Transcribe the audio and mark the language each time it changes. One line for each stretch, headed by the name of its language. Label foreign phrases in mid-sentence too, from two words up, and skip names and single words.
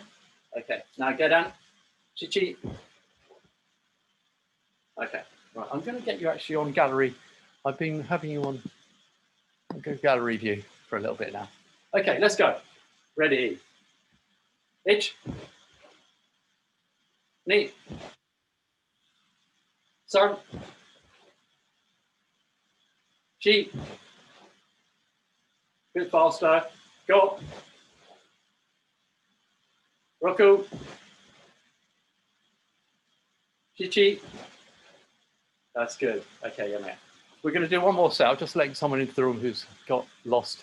English: Okay, now get down. Chichi. Okay, right. I'm going to get you actually on gallery. I've been having you on gallery view for a little bit now. Okay, let's go. Ready. Ich.
Japanese: 二。三. Chi.
English: Bit faster. Go.
Japanese: 六。七.
English: That's good. Okay, yeah, man. We're going to do one more set. I'm just letting someone into the room who's got lost.